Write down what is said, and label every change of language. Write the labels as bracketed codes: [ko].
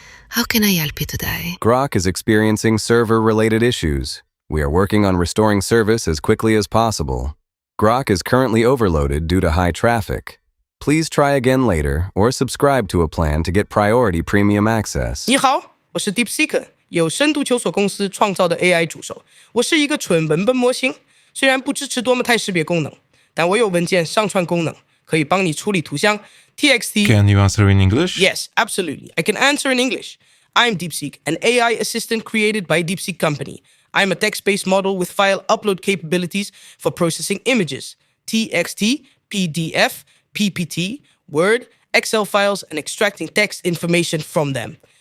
[en] How can I help you today? Grok is experiencing server-related issues. We are working on restoring service as quickly as possible. Grok is currently overloaded due to high traffic. Please try again later or subscribe to a plan to get priority premium access. [zh] 你好，我是 DeepSeek，由深度求索公司创造的 AI 助手。我是一个纯文本模型，虽然不支持多模态识别功能，但我有文件上传功能，可以帮你处理图像 TXT. [en] Can you answer in English? Yes, absolutely. I can answer in English. I'm DeepSeek, an AI assistant created by DeepSeek Company. I'm a text-based model with file upload capabilities for processing images, TXT, PDF, PPT, Word, Excel files, and extracting text information from them.